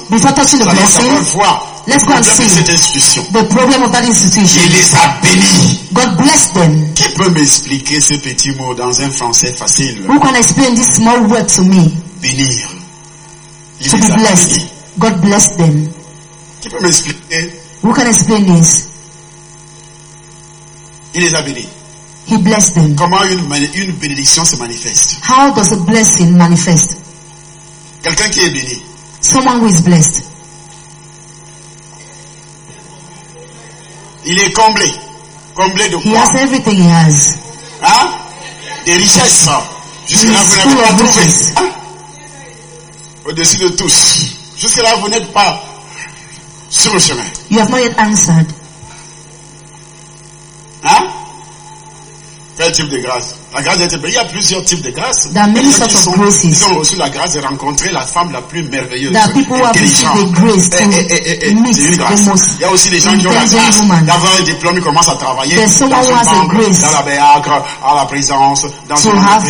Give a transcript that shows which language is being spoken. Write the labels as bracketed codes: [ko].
[en] before touching the blessing, let's go and see the problem of that institution. [fr] Il les a bénis. [en] God bless them. [fr] Qui peut m'expliquer ce petit mot dans un français facile? [en] Who can explain this small word to me? [fr] Bénir. [en] To be blessed. God bless them. [fr] Qui peut m'expliquer? [en] Who can explain this? [fr] Il les a bénis. [en] He blessed them. [fr] Comment une bénédiction se manifeste? [en] How does a blessing manifest? [fr] Quelqu'un qui est béni. [en] Someone who is blessed. [fr] Il est comblé. Comblé de quoi? [en] He has everything he has. [fr] Hein? Des richesses. Jusque-là, vous n'avez pas trouvé. Hein? Au-dessus de tous. Jusque-là, vous n'êtes pas sur le chemin. [en] You have not yet answered. [fr] Hein? quel type de grâce? La grâce d'être béni, il y a plusieurs types de grâce. [en] There are many sorts of graces. [fr] Ils ont reçu la grâce de rencontrer la femme la plus merveilleuse. [en] There are people who have received the grace to meet the most. [fr] Il y a aussi des gens qui ont la grâce d'avoir un diplôme et commencent à travailler dans une banque, dans la béacre, à la présence, dans une